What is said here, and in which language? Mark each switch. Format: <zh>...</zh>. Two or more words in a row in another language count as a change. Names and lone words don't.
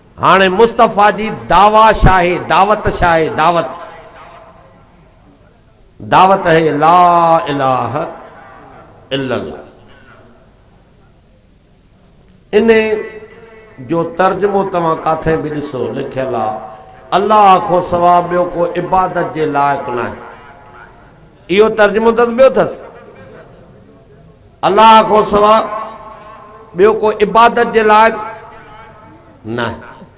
<sd>हाणे मुस्तफ़ा जी दावा शाहे दावत शाहे दावत दावत है</sd> <ar>لا إله إلا الله.</ar> <sd>इन जो तर्जुमो तव्हां काथे भी ॾिसो लिखियल आहे अल्लाह को सवा ॿियो को इबादत जे लाइक़ न आहे। इहो तर्जुमो अथसि ॿियो अथसि अल्लाह को सवा ॿियो को इबादत जे लाइक़ न आहे।</sd>